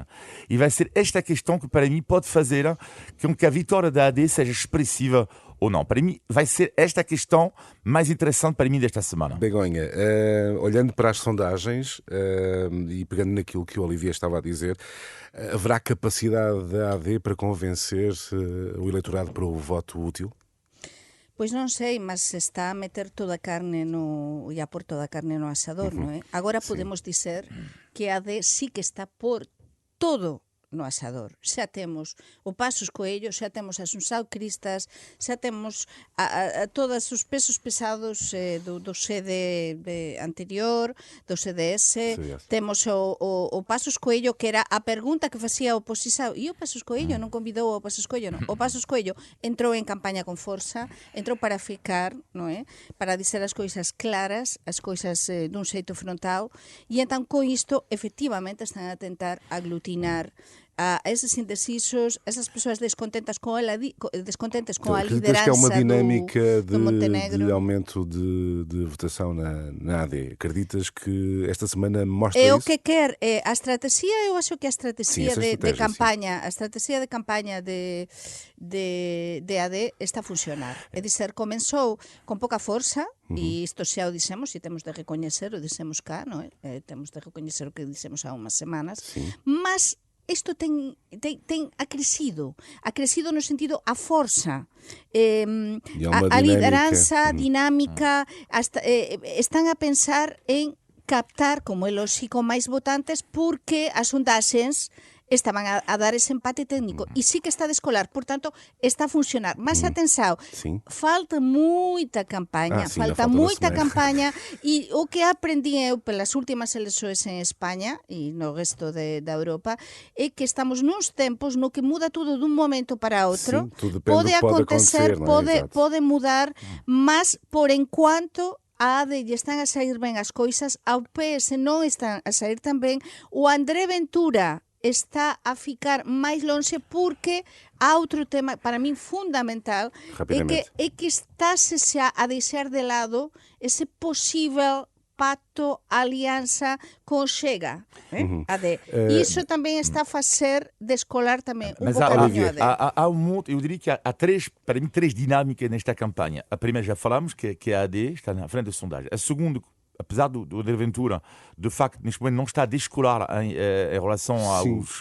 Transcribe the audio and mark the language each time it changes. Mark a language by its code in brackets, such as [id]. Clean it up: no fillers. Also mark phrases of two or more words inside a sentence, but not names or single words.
[pt] E vai ser esta questão que, para mim, pode fazer com que a vitória da AD seja expressiva ou não. Para mim, vai ser esta a questão mais interessante para mim desta semana. Begonha, olhando para as sondagens e pegando naquilo que o Olivier estava a dizer, haverá capacidade da AD para convencer o eleitorado para o voto útil? [gl] Pois non sei, mas se está a meter toda a carne e a por toda a carne no asador, non é? Agora podemos dizer que a AD sí que está por todo no asador. Xa temos o Passos Coello, xa temos as Unsau-Cristas, xa temos a todos os pesos pesados do CD anterior, do CDS, temos o Passos Coello, que era a pergunta que facía a oposición, e o Passos Coello non convidou o Passos Coello, non. O Passos Coello entrou en campaña con forza, entrou para ficar, non é? Para dizer as coisas claras, as coisas dun xeito frontal, e entón con isto, efectivamente, están a tentar aglutinar a esses indecisos, essas pessoas descontentes com a [pt] Acreditas que é uma [gl] liderança dinâmica do Montenegro. [pt] de aumento de votação na AD? Acreditas que esta semana mostra É isso? o que quer, a estratégia, eu acho que a estratégia Sim, essa de estratégia, campanha, a estratégia de campanha de AD está a funcionar. [gl] É dizer, comenzou con pouca forza, e isto xa o dixemos, e temos de recoñecer, o dixemos cá, non é? Temos de recoñecer o que dixemos há unhas semanas, mas isto ten acrescido no sentido a forza, a lideranza dinámica, están a pensar en captar, como é lógico, máis votantes porque as sondaxes estaban a dar ese empate técnico e sí que está a descolar, portanto, está a funcionar. Mas atenção, falta moita campaña, falta moita campaña e o que aprendi eu pelas últimas eleições en España e no resto da Europa é que estamos nuns tempos no que muda tudo dun momento para outro. Pode acontecer, pode mudar, mas por enquanto a AD lle están a sair ben as coisas, ao PS non están a sair tan ben, o André Ventura está a ficar máis lonxe porque há outro tema para min fundamental é que estáse xa a deixar de lado ese posible pacto, aliança com Chega. Isso também está a fazer descolar também bocadinho [pt] há um monte, eu diria que há para mim, três dinâmicas nesta campanha. A primeira já falamos, que a AD está na frente da sondagem. A segunda, apesar do André Ventura, de facto, neste momento não está a descolar em relação aos...